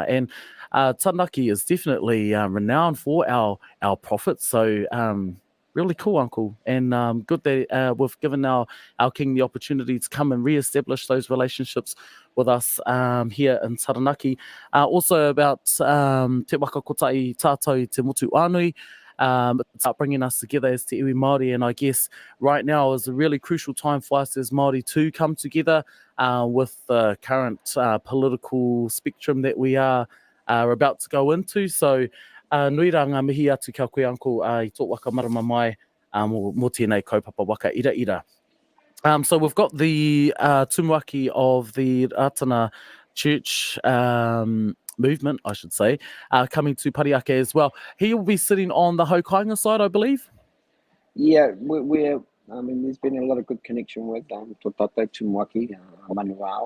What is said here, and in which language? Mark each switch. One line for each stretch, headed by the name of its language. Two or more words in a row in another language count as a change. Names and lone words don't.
English: And Taranaki is definitely renowned for our profits. So really cool, Uncle, and good that we've given our king the opportunity to come and re-establish those relationships with us here in Taranaki. Also about
Māori: te waka kotai tātou te motu anui.
English: It's about bringing us together as
Māori: te iwi Māori,
English: and I guess right now is a really crucial time for us as Māori to come together with the current political spectrum that we are about to go into.
Māori: So nui rā ngā mihi atu kia koe, Uncle, I tō waka marama mai mō tēnei kaupapa waka ira ira.
English: So we've got the Tumuaki of the Rātana Church movement, I should say, coming to Parihaka as well. He will be sitting on the Hokainga side, I believe. Yeah, I mean, there's been a lot of good connection with Tōtatau Tumuaki, Manuao.